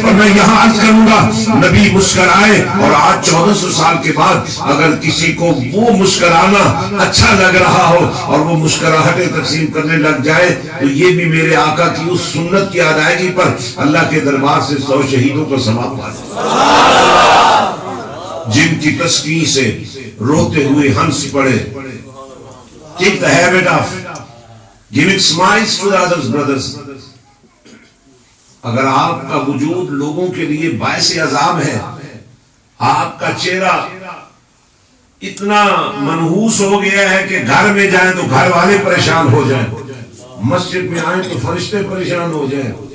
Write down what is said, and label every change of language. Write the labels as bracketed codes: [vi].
[ur] اور میں یہاں عرض کروں گا نبی مسکرائے اور آج 1400 سال کے بعد اگر کسی کو وہ مسکرانا اچھا لگ رہا ہو اور وہ مسکراہٹیں تقسیم کرنے لگ جائے تو یہ بھی میرے آقا کی اس سنت کی ادائیگی پر اللہ کے دربار سے 100 شہیدوں کا ثواب پا جائے جن کی تسکین سے روتے ہوئے ہنس پڑے. [en] Take the habit of giving smiles to the others, brothers. [ur] اگر آپ کا وجود لوگوں کے لیے باعث عذاب ہے، آپ کا چہرہ اتنا منحوس ہو گیا ہے کہ گھر میں جائیں تو گھر والے پریشان ہو جائیں، مسجد میں آئیں تو فرشتے پریشان ہو جائیں.